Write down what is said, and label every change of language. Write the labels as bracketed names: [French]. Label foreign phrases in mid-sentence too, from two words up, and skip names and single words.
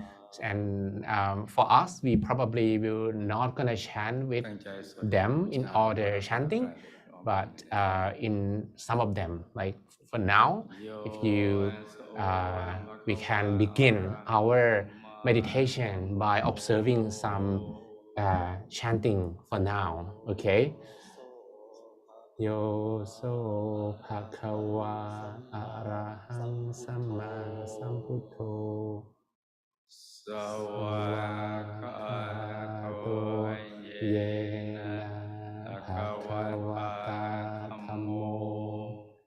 [English] And for us, we probably will not going to chant with them in order chanting, but in some of them, like for now, if you we can begin our meditation by observing some chanting for now. Okay. [Pali] Yo so bhagava arahang samma sambuddho Sawakato yena bhagavata dhammo